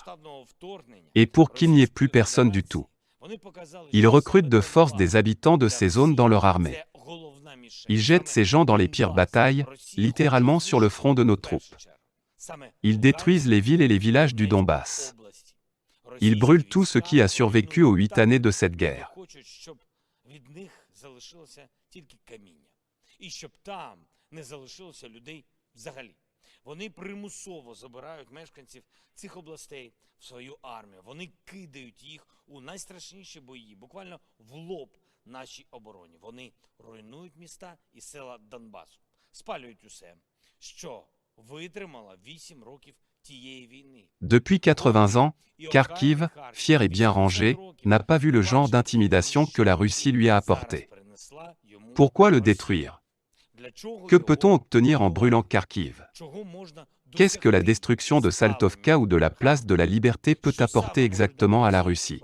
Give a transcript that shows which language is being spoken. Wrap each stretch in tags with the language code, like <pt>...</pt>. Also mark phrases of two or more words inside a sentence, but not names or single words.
<fr>Et pour qu'il n'y ait plus personne du tout. Ils recrutent de force des habitants de ces zones dans leur armée. Ils jettent ces gens dans les pires batailles, littéralement sur le front de nos troupes. Ils détruisent les villes et les villages du Donbass. Ils brûlent tout ce qui a survécu aux 8 années de cette guerre.</fr> <uk>Вони примусово забирають мешканців цих областей в свою армію. Вони кидають їх у найстрашніші бої, буквально в лоб нашій обороні. Вони руйнують міста і села Донбасу, спалюють усе, що витримало 8 років тієї війни.</uk> <fr>Depuis 80 ans, Kharkiv, fier et bien rangé, n'a pas vu le genre d'intimidation que la Russie lui a apporté. Pourquoi le détruire? Que peut-on obtenir en brûlant Kharkiv? Qu'est-ce que la destruction de Saltovka ou de la place de la Liberté peut apporter exactement à la Russie?</fr>